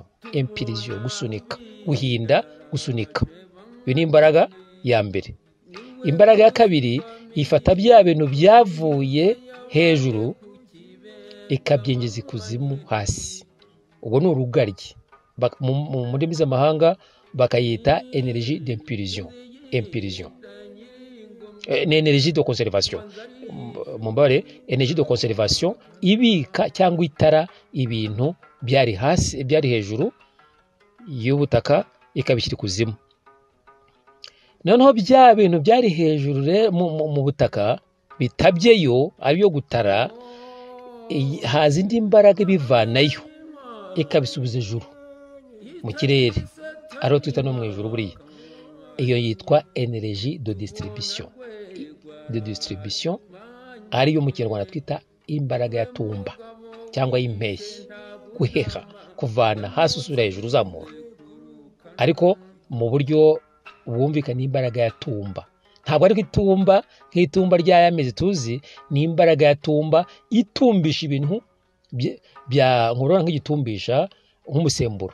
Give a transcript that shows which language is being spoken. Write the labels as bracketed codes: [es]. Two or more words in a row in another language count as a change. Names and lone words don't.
[rw] Impulsion, gusunika, guhinda, gusunika. Iyo ni imbaraga ya mbere. Imbaraga ya kabiri ifata bya bintu byavuye hejuru ikabyinjiza ikuzimu hasi. Ubwo ni urugaryi. Mu ndimi z'amahanga bakayita [fr] energie d'impulsion. [rw] Impulsion. [fr] Energie de conservation. [rw] Mumbare [fr] energie de conservation [rw] ibika cyangwa itara ibintu byari hasi, byari hejuru y'ubutaka ikabishyira ikuzimu. Noneho bya bintu byari hejuru mu butaka bitabyeyo ariyo gutara, haza indi imbaraga bivanayo ikabisubiza ejuru mu kirere, ariyo twita no mu ijuru buriya. Iyo yitwa [fr] energie de distribution. De distribution [rw] ariyo mu Kinyarwanda twita imbaraga ya tumba cyangwa y'impeshyi, guheha, kuvana hasi usubira hejuru uzamura. Ariko mu buryo bwumvikana imbaraga ya tumba, ntabwo ari itumba nk'itumba ry'ayamezi tuzi, ni imbaraga ya tumba itumbisha ibintu bya nkorora nk'igitumbisha nk'umusemburo.